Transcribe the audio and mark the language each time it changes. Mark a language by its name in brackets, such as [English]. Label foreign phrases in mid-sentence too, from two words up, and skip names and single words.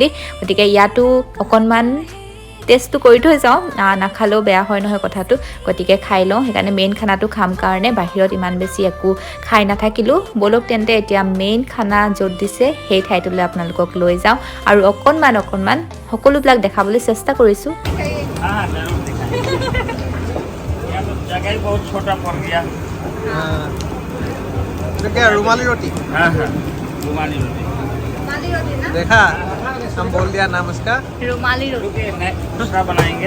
[Assamese] গতিকে ইয়াতো অকণমান টেষ্টটো কৰি থৈ যাওঁ, নাখালেও বেয়া হয় নহয় কথাটো, গতিকে খাই লওঁ। সেইকাৰণে মেইন খানাটো খাম কাৰণে বাহিৰত ইমান বেছি একো খাই নাথাকিলোঁ। ব'লক তেন্তে এতিয়া মেইন খানা য'ত দিছে সেই ঠাইটোলৈ আপোনালোকক লৈ যাওঁ, আৰু অকণমান সকলোবিলাক দেখাবলৈ চেষ্টা কৰিছোঁ। [Hindi] रुमाली रोटी, देखा हम बोल दिया नाम उसका, रुमाली रोटी दूसरा बनाएंगे।